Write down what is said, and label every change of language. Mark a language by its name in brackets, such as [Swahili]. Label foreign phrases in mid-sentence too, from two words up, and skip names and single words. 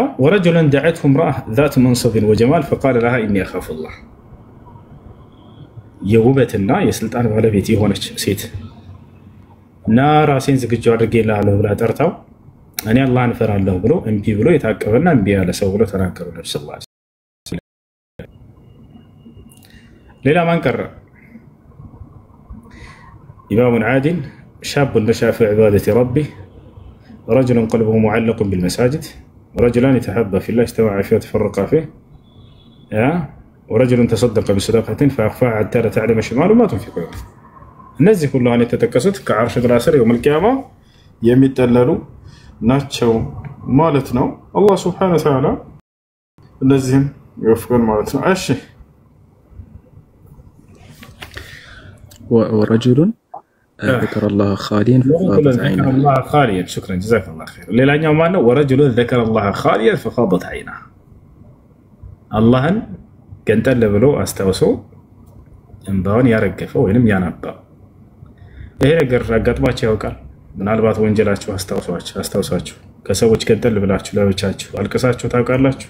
[Arabic] ورجل دعته امرأة ذات منصب وجمال فقال إني أخاف الله፣ [Amharic] የውበትና የስልጣን ባለቤት የሆነች ሴት እና ራሴን ዝግጁ አድርጌልሃለሁ ብላ ጠርታው እኔ አላህን እፈራለሁ ብሎ እምቢ ብሎ የታቀበና እምቢ ያለ ሰው ብሎ ተናገሩ ነብዩ [Arabic] صلى الله عليه وسلم። [Amharic] ሌላ ማን ቀረ? [Arabic] إمام عادل شاب نشأ في عبادة ربه رجل قلبه معلق بالمساجد ورجلان يتحابا في الله اجتمعا فيه وتفرقا فيه ورجل تصدق بصدقة فأخفاها حتى لا تعلم شماله ما تنفق يمينه [Amharic] እነዚህ ሁሉ አሁን የተጠቀሱት ከአርሽ ጥላ ስር የውመል ቂያማ የሚጠለሉ ናቸው ማለት ነው። አላህ ሱብሓነሁ ወተዓላ እነዚህን ይወፍቀን ማለት ነው። እሺ [Arabic] ورجل ذكر الله خاليا ففاضت عينه. الله خاليا شكرا جزاك الله خير. [Amharic] ሌላኛው ማን ነው? [Arabic] ورجل ذكر الله خاليا ففاضت عينه [Amharic] አላህን ገንጠል ብሎ አስታውሶ እንባውን ያረገፈው ወይንም ያነባው። ይሄ ነገር አጋጥሟችሁ ያውቃል? ምናልባት ወንጀላችሁ አስታውሳችሁ ከሰዎች ገንጠል ብላችሁ ለብቻችሁ አልቅሳችሁ ታውቃላችሁ?